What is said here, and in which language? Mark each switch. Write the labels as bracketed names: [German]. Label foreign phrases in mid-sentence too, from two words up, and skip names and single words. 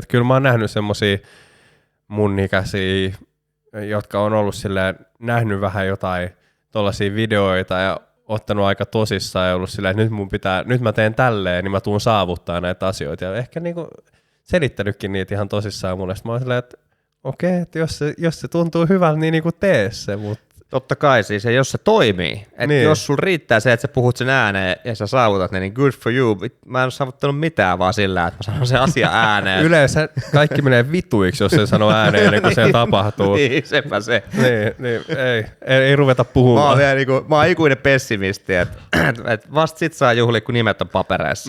[Finnish] Että kyllä mä oon nähnyt semmosia mun ikäisiä, jotka on ollut silleen, nähnyt vähän jotain tollaisia videoita ja ottanut aika tosissaan ja ollut silleen, että nyt mä teen tälleen, niin mä tuun saavuttaa näitä asioita. Ja ehkä niinku selittänytkin niitä ihan tosissaan mulle. Mä oon silleen, että okei, että jos se tuntuu hyvältä, niin niinku tee se, mutta totta kai siis, ja jos se toimii, että niin. Jos sulla riittää se, että sä puhut sen ääneen ja sä saavutat ne, niin [English] good for you. [Finnish] Mä en ole saavuttanut mitään vaan sillä, että mä sanon sen asia ääneen. Yleensä kaikki menee vituiksi, jos se sanoo ääneen ennen kuin se tapahtuu. Niin, sepä se. Niin, ei ruveta puhumaan. Mä oon ikuinen pessimisti, että vasta sit saa juhlia, kun nimet on papereissa.